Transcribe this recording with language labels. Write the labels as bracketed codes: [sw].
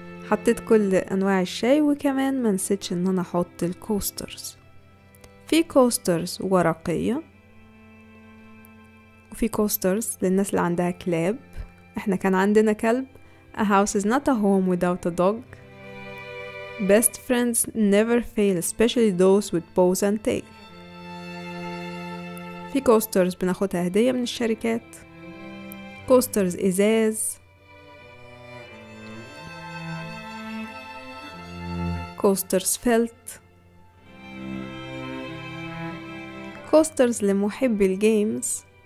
[ar] حطيت كل أنواع الشاي، وكمان منسيتش ان انا احط الكوسترز. في كوسترز ورقية، وفي كوسترز للناس اللي عندها كلاب. احنا كان عندنا كلب. [en] A house is not a home without a dog. Best friends never fail, especially those with bows and tail. [ar] في كوسترز بناخدها هدية من الشركات، كوسترز إزاز، كوسترز فلت، كوسترز لمحبي الجيمز،